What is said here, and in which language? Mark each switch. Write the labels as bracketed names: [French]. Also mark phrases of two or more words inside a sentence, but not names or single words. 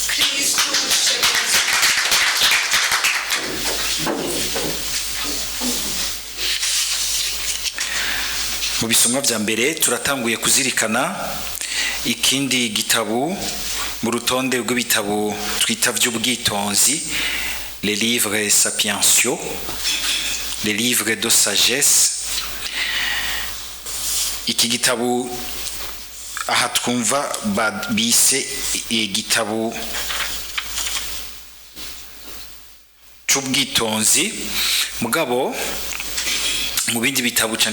[Rundi] Mu bisomwa bya mbere turatanguye kuzirikana ikindi gitabo mu rutonde rw'ibitabo twita by'ubwitonzi, [French] les livres sapientiaux, les livres de sagesse. [Rundi] Iki gitabo aha twumva bise igitabo cy'ubwitonzi, mugabo mu bindi bitabo cyane